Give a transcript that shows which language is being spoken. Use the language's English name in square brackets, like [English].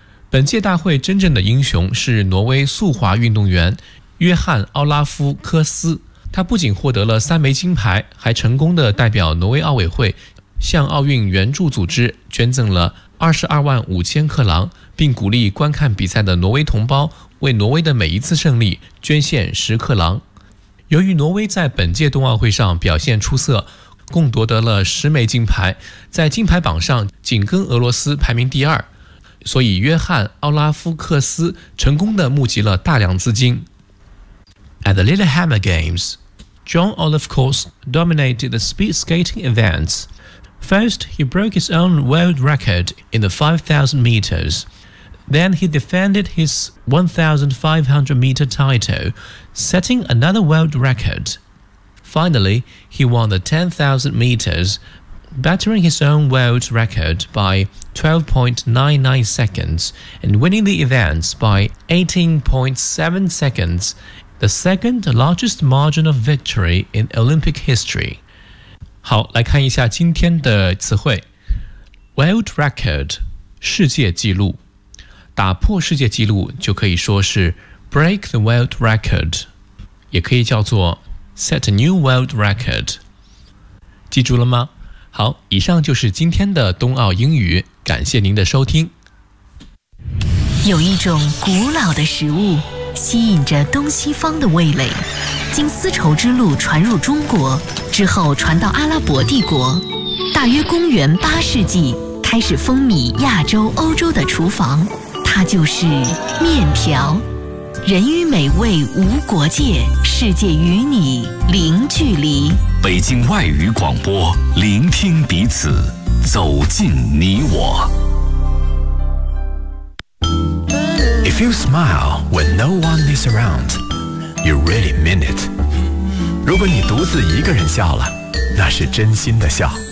[Chinese] 本届大会真正的英雄是挪威速滑运动员约翰·奥拉夫·科斯，他不仅获得了3枚金牌，还成功的代表挪威奥委会向奥运援助组织捐赠了22万5千克朗，并鼓励观看比赛的挪威同胞为挪威的每一次胜利捐献10克朗。由于挪威在本届冬奥会上表现出色，共夺得了10枚金牌，在金牌榜上紧跟俄罗斯排名第二，所以约翰·奥拉夫·克斯成功的募集了大量资金。 [English] At the Lillehammer Games, John Olive Kors dominated the speed skating events. First, he broke his own world record in the 5,000 meters. Then he defended his 1,500-meter title, setting another world record. Finally, he won the 10,000 meters, bettering his own world record by 12.99 seconds and winning the events by 18.7 seconds. The second largest margin of victory in Olympic history. [Chinese] 好，来看一下今天的词汇。 [English] World record, [Chinese] 世界纪录。打破世界纪录就可以说是 [English] break the world record, [Chinese] 也可以叫做 [English] set a new world record. [Chinese] 记住了吗？好，以上就是今天的冬奥英语，感谢您的收听。有一种古老的食物吸引着东西方的味蕾，经丝绸之路传入中国之后传到阿拉伯帝国，大约公元8世纪开始风靡亚洲欧洲的厨房，它就是面条。人与美味无国界，世界与你零距离。北京外语广播，聆听彼此，走进你我。 [English] If you smile when no one is around, you really mean it. [Chinese] 如果你独自一个人笑了，那是真心的笑。